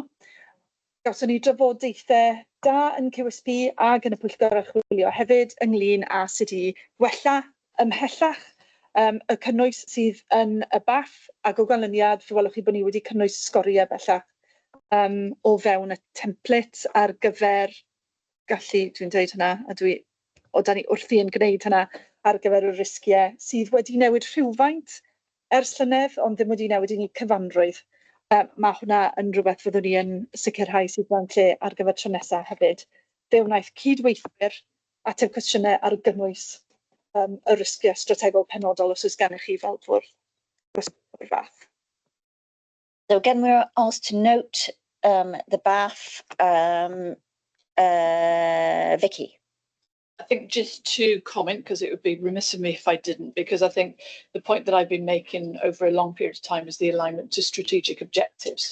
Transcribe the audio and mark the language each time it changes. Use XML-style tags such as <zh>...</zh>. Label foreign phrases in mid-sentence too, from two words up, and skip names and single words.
<cy>Gawson ni drafodaethau da yn QSP ag yn y pwyllgor archwilio hefyd ynglyn â sut i wella ymhellach y cynnwys sydd yn y BAF ac o ganlyniad fe welwch chi bod ni wedi cynnwys sgoriau bellach o fewn y template ar gyfer gallu, dwi'n dweud hynna, a da ni wrthi yn gwneud hynna ar gyfer y risgiau sydd wedi newid rhywfaint ers llynedd ond ddim wedi newid i ni cyfanrwydd. Mae hwnna yn rhywbeth fyddwn ni yn sicrhau sydd mewn lle ar gyfer tro nesaf hefyd. Fe wnaeth cydweithwyr ateb cwestiynau ar gynnwys y risgiau strategol penodol os oes gennych chi fel bwrdd o'r fath.</cy> <en>So again, we're asked to note the BAF. Vicky. I think just to comment, because it would be remiss of me if I didn't, because I think the point that I've been making over a long period of time is the alignment to strategic objectives.</en>